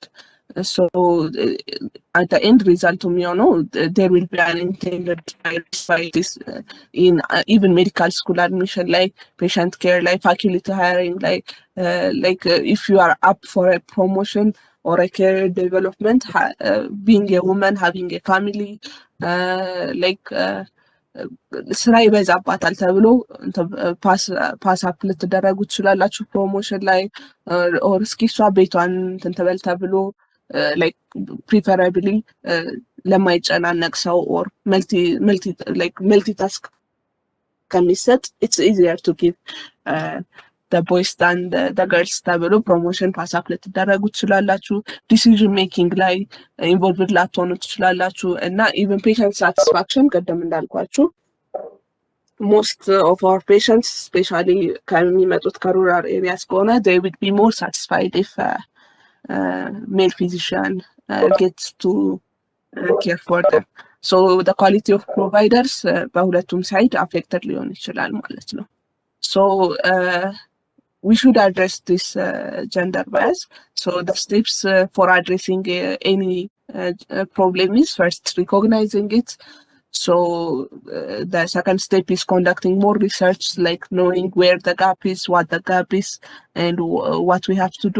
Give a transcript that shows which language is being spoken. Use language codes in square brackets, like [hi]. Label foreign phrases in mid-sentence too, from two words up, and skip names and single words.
[en] So at the end result there will be an intended bias in even medical school admission, like patient care, like faculty hiring, like if you are up for a promotion or a career development, being a woman, having a family, [am] ስራ ይበዛባታል ተብሎ [en] pass up [am] ልትደረጉ ትችላላችሁ ፕሮሞሽን ላይ ኦር እስኪ እሷ ቤቷን እንትን ትበል ተብሎ [en] like preferably [am] ለማይጨናነቅ ሰው [en] or multi task ከሚሰጥ it's easier to give the boys than the girls [am] ተብሎ [en] promotion pass up [am] ልትደረጉ ትችላላችሁ። [en] decision making [am] ላይ ኢንቮልቭድ ላትሆኑ ትችላላችሁ እና [en] even patient satisfaction [am] ቅድም እንዳልኳችሁ [en] most of our patients, especially [am] ከሚመጡት ከሩራል areas ከሆነ [en] they would be more satisfied if male physician gets to care for them. So the quality of providers [am] በሁለቱም ሳይድ [en] affected [am] ሊሆን ይችላል ማለት ነው። [en] So we should address this gender bias. So the steps for addressing any problem is first recognizing it. So the second step is conducting more research, like knowing where the gap is, what the gap is, and what we have to do.